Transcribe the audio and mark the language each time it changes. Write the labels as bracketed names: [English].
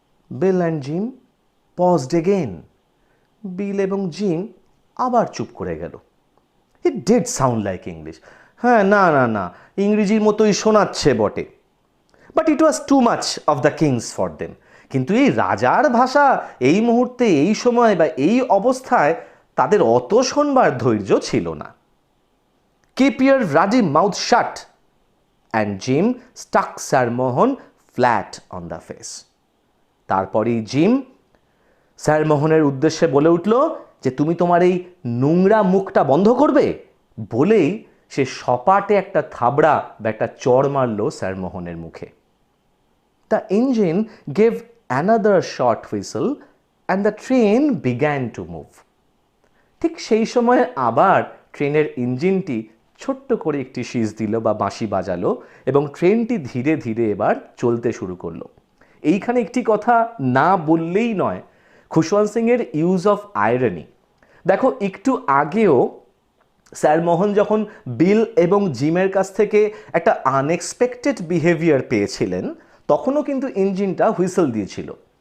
[English] Bill and Jim paused again. [Bangla] বিল এবং gym আবার চুপ করে গেল। [English] It did sound like English. [Bangla] হ্যাঁ, না না না, ইংরেজির মতোই শোনাচ্ছে বটে। [English] But it was too much of the kings for them. [Bangla] কিন্তু এই রাজার ভাষা এই মুহূর্তে, এই সময় বা এই অবস্থায় তাদের অত শোনবার ধৈর্য ছিল না। [English] Keep your ruddy mouth shut, and Jim stuck Sir Mohan flat on the face. [Bangla] তারপরেই জিম স্যার মোহনের উদ্দেশ্যে বলে উঠল যে তুমি তোমার এই নোংরা মুখটা বন্ধ করবে। বলেই সে সপাটে একটা থাবড়া বা একটা চড় মারল স্যার মোহনের মুখে। [English] The engine gave another short whistle and the train began to move. [Bangla] ঠিক সেই সময় আবার ট্রেনের ইঞ্জিনটি ছোট্ট করে একটি শীষ দিল বা বাঁশি বাজালো এবং ট্রেনটি ধীরে ধীরে এবার চলতে শুরু করলো। এইখানে একটি কথা না বললেই নয়, খুশওয়ান্ত সিংয়ের [English] Use of irony. [Bangla] দেখো, একটু আগেও স্যার মোহন যখন বিল এবং জিমের কাছ থেকে একটা [English] unexpected behaviour [Bangla] পেয়েছিলেন, তখনও কিন্তু ইঞ্জিনটা হুইসেল দিয়েছিল।